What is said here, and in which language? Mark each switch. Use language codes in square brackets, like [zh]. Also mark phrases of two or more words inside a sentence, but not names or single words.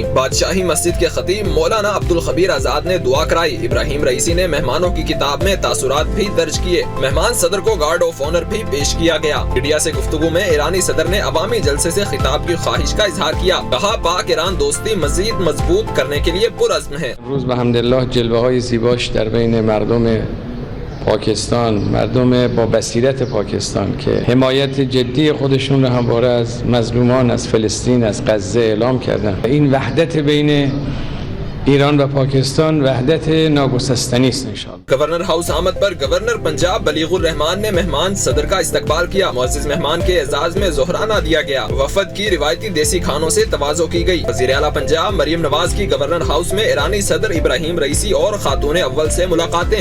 [ur] بادشاہی مسجد کے خطیب مولانا عبدالخبیر آزاد نے دعا کرائی۔ ابراہیم رئیسی نے مہمانوں کی کتاب میں تاثرات بھی درج کیے۔ مہمان صدر کو گارڈ آف آنر بھی پیش کیا گیا۔ میڈیا سے گفتگو میں ایرانی صدر نے عوامی جلسے سے خطاب کی خواہش کا اظہار کیا۔ کہا پاک ایران دوستی مزید مضبوط کرنے کے لیے پرعزم ہے۔ [fa] امروز بحمدالله جلوه‌های زیباش در بین مردم پاکستان، مردم با بصیرت پاکستان که حمایت جدی خودشون رو همواره از مظلومان از فلسطین از غزه اعلام کردن. این وحدت بین ایران و پاکستان وحدت ناگسستنی است انشاءاللہ۔ [ur] گورنر ہاؤس آمد پر گورنر پنجاب بلیغ الرحمان نے مہمان صدر کا استقبال کیا۔ معزز مہمان کے اعزاز میں ظہرانہ دیا گیا۔ وفد کی روایتی دیسی کھانوں سے تواضع کی گئی۔ وزیر اعلیٰ پنجاب مریم نواز کی گورنر ہاؤس میں ایرانی صدر ابراہیم رئیسی اور خاتون اول سے ملاقاتیں۔